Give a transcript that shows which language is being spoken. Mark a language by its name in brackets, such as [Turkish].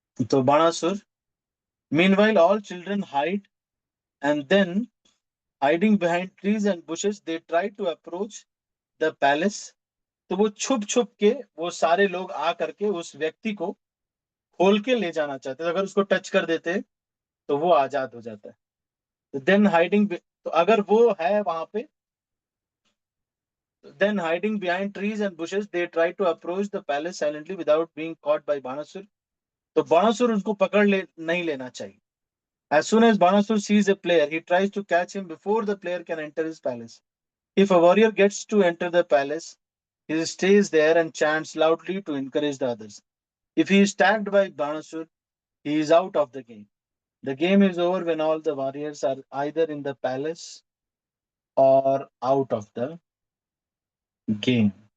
[English] तो Banasur, meanwhile all children hide, and then hiding behind trees and bushes they try to approach the palace. [Hindi] तो वो छुप छुप के, वो सारे लोग आ करके उस व्यक्ति को खोल के ले जाना चाहते थे। अगर उसको टच कर देते तो वो आजाद हो जाता है। [English] then hiding, [Hindi] तो अगर वो है वहां पे, [English] then hiding behind trees and bushes they try to approach the palace silently without being caught by Banasur। [Hindi] तो बाणासुर उनको पकड़ ले नहीं लेना चाहिए। [English] As soon as Banasur sees a player, he tries to catch him before the player can enter his palace. If a warrior gets to enter the palace, he stays there and chants loudly to encourage the others. If he is tagged by Banasur, he is out of the game. The game is over when all the warriors are either in the palace or out of the game।